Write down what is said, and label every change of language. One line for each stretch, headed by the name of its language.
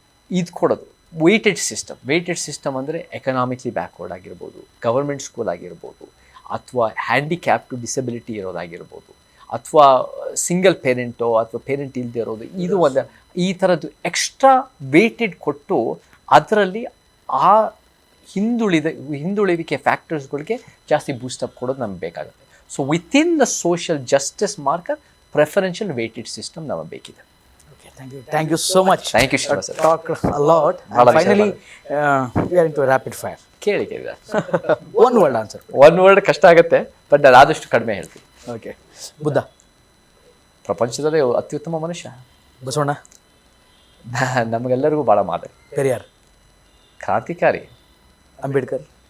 Kannada: ಇದು ಕೊಡೋದು weighted system ಅಂದರೆ ಎಕನಾಮಿಕ್ಲಿ ಬ್ಯಾಕ್ವರ್ಡ್ ಆಗಿರ್ಬೋದು, ಗವರ್ಮೆಂಟ್ ಸ್ಕೂಲ್ ಆಗಿರ್ಬೋದು, ಅಥವಾ ಹ್ಯಾಂಡಿಕ್ಯಾಪ್ ಟು ಡಿಸಬಿಲಿಟಿ ಇರೋದಾಗಿರ್ಬೋದು, ಅಥವಾ ಸಿಂಗಲ್ ಪೇರೆಂಟೋ ಅಥವಾ ಪೇರೆಂಟ್ ಇಲ್ಲದೆ ಇರೋದು, ಇದು ಒಂದು ಈ ಥರದ್ದು ಎಕ್ಸ್ಟ್ರಾ ವೇಟೆಡ್ ಕೊಟ್ಟು ಅದರಲ್ಲಿ ಆ ಹಿಂದುಳಿವಿಕೆ ಫ್ಯಾಕ್ಟರ್ಸ್ಗಳಿಗೆ ಜಾಸ್ತಿ ಬೂಸ್ಟಪ್ ಕೊಡೋದು ನಮಗೆ ಬೇಕಾಗುತ್ತೆ. So within the social justice marker ಪ್ರೆಫರೆನ್ಷಿಯಲ್ weighted system ನಮಗೆ ಬೇಕಿದೆ.
English: Thank you so much. Thank you, Shiva sir. Talk a lot. And finally, we are into a rapid fire.
Kannada: ಕೇಳಿ
English: One word answer.
Kannada: One word ಕಷ್ಟ ಆಗುತ್ತೆ, but ನಾನು ಆದಷ್ಟು ಕಡಿಮೆ ಹೇಳ್ತೀನಿ. Okay. Buddha ಪ್ರಪಂಚದಲ್ಲಿ ಅತ್ಯುತ್ತಮ ಮನುಷ್ಯ. ಬಸವಣ್ಣ ನಮಗೆಲ್ಲರಿಗೂ ಭಾಳ ಮಾದರಿ. ಪೆರಿಯಾರ್ ಕ್ರಾಂತಿಕಾರಿ. ಅಂಬೇಡ್ಕರ್